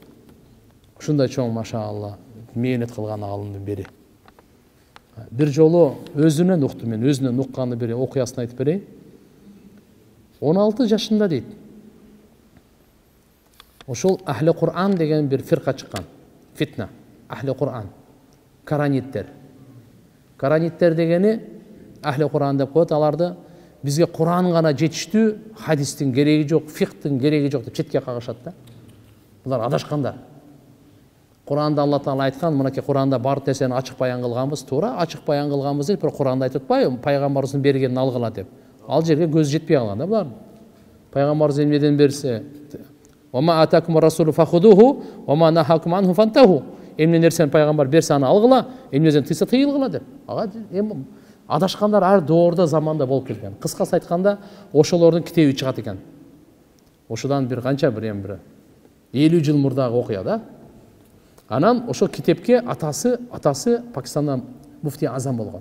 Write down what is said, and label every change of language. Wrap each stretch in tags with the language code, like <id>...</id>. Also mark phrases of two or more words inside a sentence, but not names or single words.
<ky>Ушундай чоң машалла мээнет кылган аалымдын бири. Бир жолу өзүнөн уктум мен, өзүнөн укканды бир окуясын айтып берейин. 16 жашында дейт. Ошол Ахли Кур'ан деген бир фирка чыккан. Фитна. Ахли Кур'ан. Караниттер. Караниттер дегени Ахли Кур'ан деп коет, аларды бизге Кур'ан гана жетиштүү, хадистин кереги жок, фикхтин кереги жок деп четке кагышат да. Булар адашкандар. Кур'анда Алла Таала айткан, мынакей Кур'анда бар нерсени ачык баян кылганбыз, туура ачык баян кылганбыз деп, бирок Кур'анда айтып атпайбы, пайгамбарыбыздын бергенин алгыла деп. Ал жерге көз жетпей калган да булар. Пайгамбарыбыз эмнеден берсе,</ky> <ar>"وما آتاكم الرسول فخذوه وما نهاكم عنه فانتهوا."</ar> <ky>Эмне нерсени пайгамбар берсе аны алгыла, эмнеден тыйса тыйылгыла деп. Ага эми адашкандар ар доордо заманда болуп келген. Кыскасы айтканда, ошолордун китеби чыгат экен. Ошодан бир канча бир 50 жыл мурдагы окуя да. Анан ошо китепке атасы Пакистанда муфти азам болгон.</ky>